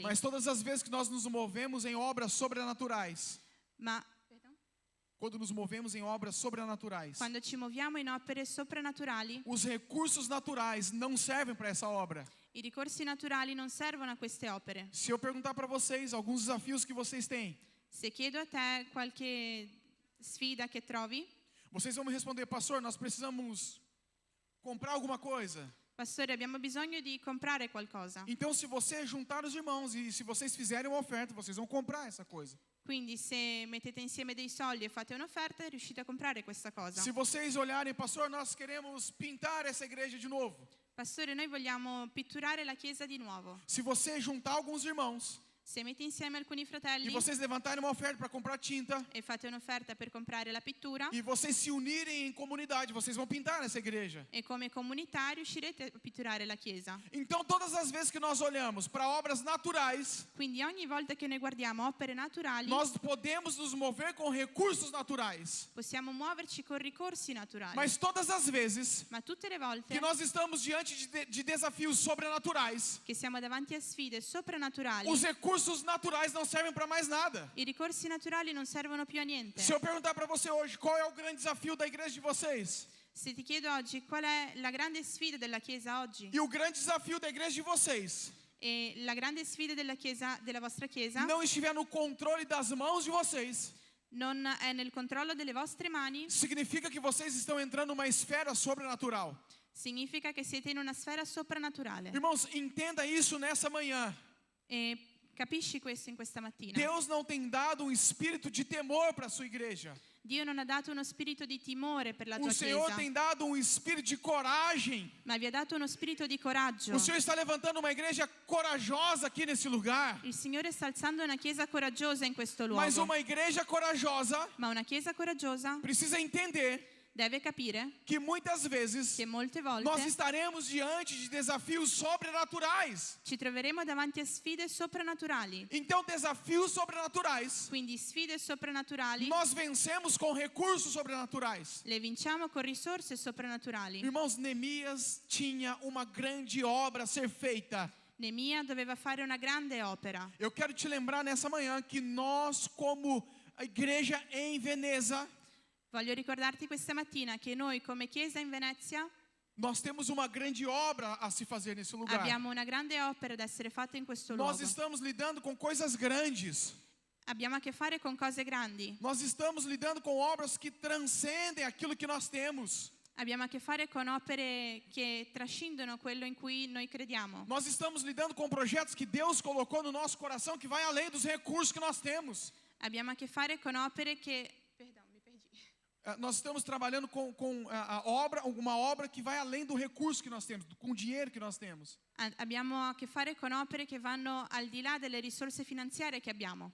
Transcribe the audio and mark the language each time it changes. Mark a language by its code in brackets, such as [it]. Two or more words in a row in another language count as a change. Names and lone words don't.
[pt] Mas todas as vezes que nós nos movemos em obras sobrenaturais, [it] ma [pt] quando nos movemos em obras sobrenaturais, [it] quando ci muoviamo in opere soprannaturali, [pt] os recursos naturais não servem para essa obra. [it] i ricorsi naturali non servono a queste opere. [pt] Se eu perguntar para vocês alguns desafios que vocês têm, [it] Se chiedo a te qualche sfida che trovi, [pt] vocês vão me responder: pastor, nós precisamos comprar alguma coisa. [it] pastore, abbiamo bisogno di comprare qualcosa. [pt] Então, se você juntar os irmãos e se vocês fizerem uma oferta, vocês vão comprar essa coisa. [it] Quindi se mettete insieme dei soldi e fate un'offerta, riuscite a comprare questa cosa. [pt] Se vocês olharem, pastor, nós queremos pintar essa igreja de novo. [it] Pastore, noi vogliamo pitturare la chiesa di nuovo. [pt] Se você juntar alguns irmãos [it] Se metti insieme alcuni e fratelli [pt] vocês levantarem uma oferta para comprar tinta [it] e fate un'offerta per comprare la pittura, [pt] e vocês se unirem em comunidade, vocês vão pintar essa igreja. [it] e come comunità riuscirete a pitturare la chiesa. [pt] Então, todas as vezes que nós olhamos para obras naturais, [it] Quindi ogni volta che noi guardiamo opere naturali, [pt] nós podemos nos mover com recursos naturais. [it] possiamo muoverci con ricorsi naturali. [pt] Mas todas as vezes [it] Ma tutte le volte [pt] que nós estamos diante de desafios sobrenaturais, [it] che siamo davanti a sfide soprannaturali, [pt] os recursos naturais não servem para mais nada. [it] i ricorsi naturali non servono più a niente. [pt] Se eu perguntar para você hoje, qual é o grande desafio da igreja de vocês? [it] Se ti chiedo oggi qual è la grande sfida della chiesa oggi, [pt] E o grande desafio da igreja de vocês [it] e la grande sfida della chiesa, della vostra chiesa, [pt] não estiver no controle das mãos de vocês, [it] non è nel controllo delle vostre mani, [pt] significa que vocês estão entrando numa esfera sobrenatural. [it] significa che siete in una sfera soprannaturale. [pt] Irmãos, entenda isso nessa manhã. [it] E capisci questo in questa mattina? [pt] Deus não tem dado um espírito de temor para a sua igreja. [it] Dio non ha dato uno spirito di timore per la tua [pt] O Senhor [it] chiesa, [pt] tem dado um espírito de coragem. [it] ma vi ha dato uno spirito di coraggio. [pt] O Senhor está levantando uma igreja corajosa aqui nesse lugar. [it] Il Signore sta alzando una chiesa coraggiosa in questo [pt] Mas [it] luogo. [pt] uma igreja corajosa [it] Ma una chiesa coraggiosa [pt] precisa entender [it] deve capire [pt] que muitas vezes [it] che molte [pt] nós [it] volte [pt] estaremos diante de desafios sobrenaturais. [it] ci troveremo davanti a sfide soprannaturali. [pt] Então, desafios sobrenaturais [it] Quindi sfide soprannaturali [pt] nós vencemos com recursos sobrenaturais. [it] le vinciamo con risorse soprannaturali. [pt] Irmãos, Neemias tinha uma grande obra a ser feita. [it] Nemia doveva fare una grande opera. [pt] Eu quero te lembrar nessa manhã que nós, como a igreja em Veneza, [it] Voglio ricordarti questa mattina che noi come chiesa in Venezia [pt] nós temos uma grande obra a se fazer nesse lugar. [it] abbiamo una grande opera da essere fatta in questo [pt] Nós [it] luogo. [pt] estamos lidando com coisas grandes. [it] Abbiamo a che fare con cose grandi. [pt] Nós estamos lidando com obras que transcendem aquilo que nós temos. [it] Abbiamo a che fare con opere che trascendono quello in cui noi crediamo. [pt] Nós estamos lidando com projetos que Deus colocou no nosso coração que vai além dos recursos que nós temos. [it] Abbiamo a che fare con opere che... Perdão, mi perdi. [pt] Nós estamos trabalhando com a obra, uma obra que vai além do recurso que nós temos, com o dinheiro que nós temos. [it] Abbiamo a che fare con opere che vanno al di là delle risorse finanziarie che abbiamo.